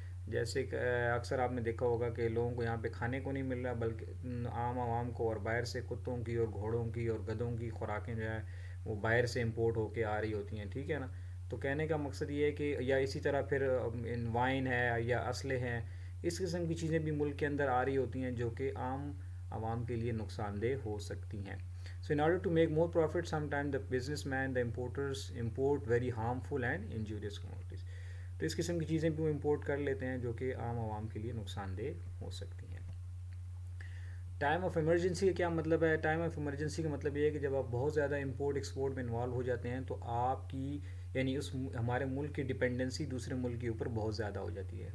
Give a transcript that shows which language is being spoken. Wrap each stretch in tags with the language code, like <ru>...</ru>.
<ur>جیسے کہ اکثر آپ نے دیکھا ہوگا کہ لوگوں کو یہاں پہ کھانے کو نہیں مل رہا، بلکہ عام عوام کو اور باہر سے کتوں کی اور گھوڑوں کی اور گدھوں کی خوراکیں جو ہیں وہ باہر سے امپورٹ ہو کے آ رہی ہوتی ہیں. ٹھیک ہے نا، تو کہنے کا مقصد یہ ہے کہ یا اسی طرح پھر وائن ہے یا اسلحے ہیں، اس قسم کی چیزیں بھی ملک کے اندر آ رہی ہوتی ہیں جو کہ عام عوام کے لیے نقصان دہ ہو سکتی ہیں.</ur> <en>So in order to make more profit, sometimes the businessman, the importers import very harmful and injurious commodities.</en> <ur>تو اس قسم کی چیزیں بھی وہ امپورٹ کر لیتے ہیں جو کہ عام عوام کے لیے نقصان دہ ہو سکتی ہیں. ٹائم آف ایمرجنسی کا کیا مطلب ہے؟ ٹائم آف ایمرجنسی کا مطلب یہ ہے کہ جب آپ بہت زیادہ امپورٹ ایکسپورٹ میں انوالو ہو جاتے ہیں تو آپ کی، یعنی اس ہمارے ملک کی ڈپینڈنسی دوسرے ملک کے اوپر بہت زیادہ ہو جاتی ہے.</ur>